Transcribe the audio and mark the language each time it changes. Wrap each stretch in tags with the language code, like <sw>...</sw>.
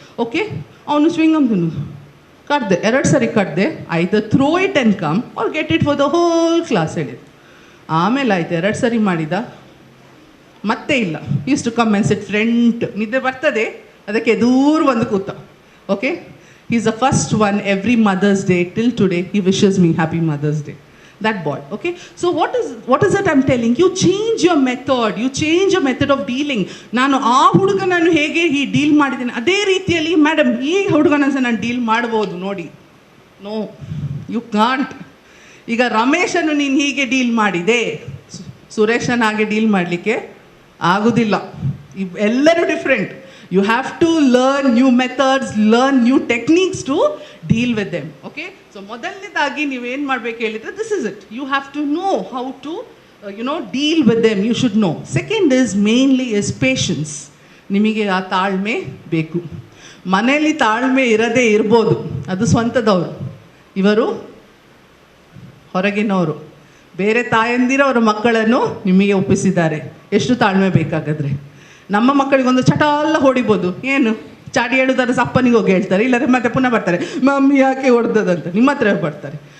<en>okay,</en> <kn>ಅವನು ಚ್ವಿಂಗಮ್ ತಿನ್ನೋದು. ಕಡ್ದೆ, 2 ಸರಿ ಕಡ್ದೆ,</kn> <en>Either throw it and come or get it for the whole class ಹೇಳಿದೆ.</en> <kn>ಆಮೇಲೆ ಆಯ್ತು, 2 ಸರಿ ಮಾಡಿದ, ಮತ್ತೆ ಇಲ್ಲ.</kn> <en>Use to come and sit front.</en> <kn>ನಿದ್ದೆ ಬರ್ತದೆ, ಅದಕ್ಕೆ ದೂರ ಬಂದು ಕೂತ.</kn> <en>Okay, he is the first one every mother's day till today he wishes me happy mother's day. that boy. Okay, so what is it I'm telling you? Change your method, you change your method of dealing.</en> <kn>ನಾನು ಆ ಹುಡುಗನನ್ನು ಹೇಗೆ ಈ deal ಮಾಡಿದ್ದೇನೆ ಅದೇ ರೀತಿಯಲ್ಲಿ madam ಈ ಹುಡುಗನ ಸಹ ನಾನು ಡೀಲ್ ಮಾಡ್ಬೋದು ನೋಡಿ.</kn> <en>No, you can't.</en> <kn>ಈಗ ರಮೇಶನ್ನು ನೀನು ಹೀಗೆ ಡೀಲ್ ಮಾಡಿದೆ, ಸುರೇಶನ ಹಾಗೆ ಡೀಲ್ ಮಾಡಲಿಕ್ಕೆ ಆಗೋದಿಲ್ಲ. ಎಲ್ಲರೂ different.</kn> <en>You have to learn new methods, learn new techniques to deal with them. Okay, so</en> <kn>ಮೊದಲನೇದಾಗಿ ನೀವೇನು ಮಾಡಬೇಕು ಹೇಳಿದರೆ,</kn> <en>this is it. You have to know how to deal with them. You should know. Second is mainly is patience.</en> <kn>ನಿಮಗೆ ಆ ತಾಳ್ಮೆ ಬೇಕು. ಮನೆಯಲ್ಲಿ ತಾಳ್ಮೆ ಇರದೇ ಇರ್ಬೋದು, ಅದು ಸ್ವಂತದವರು, ಇವರು ಹೊರಗಿನವರು. ಬೇರೆ ತಾಯಂದಿರ ಅವರ ಮಕ್ಕಳನ್ನು ನಿಮಗೆ ಒಪ್ಪಿಸಿದ್ದಾರೆ. ಎಷ್ಟು ತಾಳ್ಮೆ ಬೇಕಾಗಾದ್ರೆ. ನಮ್ಮ ಮಕ್ಕಳಿಗೊಂದು ಚಟ ಎಲ್ಲ ಹೊಡಿಬೋದು, ಏನು ಚಾಡಿ ಹೇಳುದಾದ್ರೆ ಅಪ್ಪನಿಗೆ ಹೋಗಿ ಹೇಳ್ತಾರೆ, ಇಲ್ಲದ್ರೆ ಮತ್ತೆ ಪುನಃ ಬರ್ತಾರೆ ಮಮ್ಮಿ ಯಾಕೆ ಹೊಡೆದದಂತ ನಿಮ್ಮ ಹತ್ರ ಬರ್ತಾರೆ.</kn>